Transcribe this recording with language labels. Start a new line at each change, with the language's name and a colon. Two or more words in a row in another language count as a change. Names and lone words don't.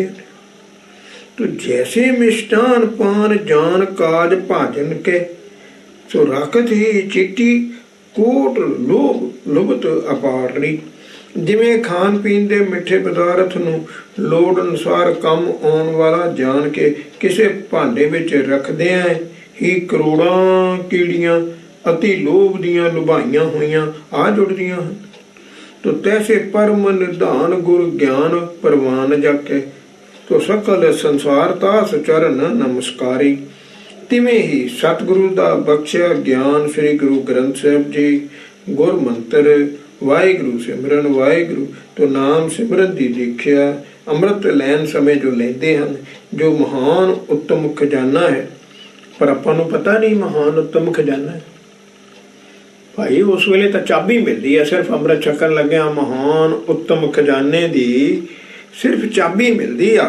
Braj: तो जैसे मिष्टान पान जान काज भाजन के, सो राखत ही चिट्टी कोट लोभ लुभत अपारनी।
Punjabi: ਜਿਮੇਂ ਖਾਨ ਪੀਨ ਕੇ ਮਿਠੇ ਪਦਾਰਥ ਨੂੰ ਲੋੜ ਅਨੁਸਾਰ ਕੰਮ ਆਉਣ ਵਾਲਾ ਜਾਨ ਕੇ ਕਿਸੀ ਭਾਂਡੇ ਵਿਚ ਰਖਦਿਆਂ ਹੀ ਕਰੋੜਾਂ ਕੀੜੀਆਂ ਅਤਿ ਲੋਭ ਦੀਆਂ ਲੁਭਾਈਆਂ ਹੋਈਆਂ ਆ ਜੁੜਦੀਆਂ ਹਨ।
Braj: तो तैसे परम निधान गुर ज्ञान परवान जाके, तो सकल संसार तास चरण नमस्कारी।
Punjabi: ਤਿਵੇਂ ਹੀ ਸਤਿਗੁਰੂ ਦਾ ਬਖ਼ਸ਼ਿਆ ਗਿਆਨ ਸ੍ਰੀ ਗੁਰੂ ਗ੍ਰੰਥ ਸਾਹਿਬ ਜੀ ਗੁਰ ਮੰਤਰ ਵਾਹਿਗੁਰੂ ਸਿਮਰਨ ਵਾਹਿਗੁਰੂ। ਤੋ ਨਾਮ ਸਿਮਰਨ ਕੀ ਦੀਖਿਆ ਅੰਮ੍ਰਿਤ ਲੈਣ ਸਮੇਂ ਜੋ ਲੇਂਦੇ ਹੈਂ, ਜੋ ਮਹਾਨ ਉੱਤਮ ਖ਼ਜ਼ਾਨਾ ਹੈ, ਪਰ ਆਪਾਂ ਨੂੰ ਪਤਾ ਨਹੀਂ ਮਹਾਨ ਉੱਤਮ ਖ਼ਜ਼ਾਨਾ ਹੈ, पर आपां नूं पता नहीं महान उत्तम खजाना है। ਭਾਈ ਉਸ ਵੇਲੇ ਤੋ ਚਾਬੀ ਮਿਲਤੀ ਹੈ, ਸਿਰਫ਼ ਅੰਮ੍ਰਿਤ ਛਕਣ ਲੱਗਿਆ ਮਹਾਨ ਉੱਤਮ ਖ਼ਜ਼ਾਨੇ ਕੀ ਸਿਰਫ਼ ਚਾਬੀ ਮਿਲਤੀ ਆ।